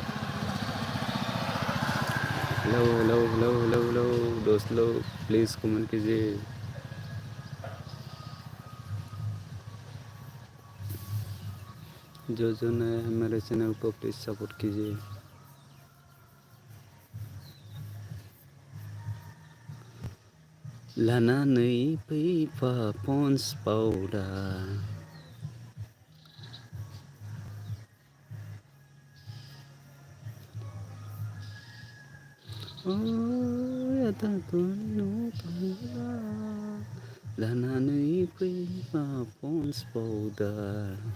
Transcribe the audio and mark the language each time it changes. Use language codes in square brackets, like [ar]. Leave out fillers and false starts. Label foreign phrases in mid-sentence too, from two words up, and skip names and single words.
[hi] हेलो हेलो हेलो हेलो हेलो दोस्त लोग, प्लीज़ कमेंट कीजिए। जो नया है मेरे चैनल को प्लीज़ सपोर्ट कीजिए। [brx] लानानै फैफा पन्स पाउडार, लानानै फैफा पन्स पाउडार,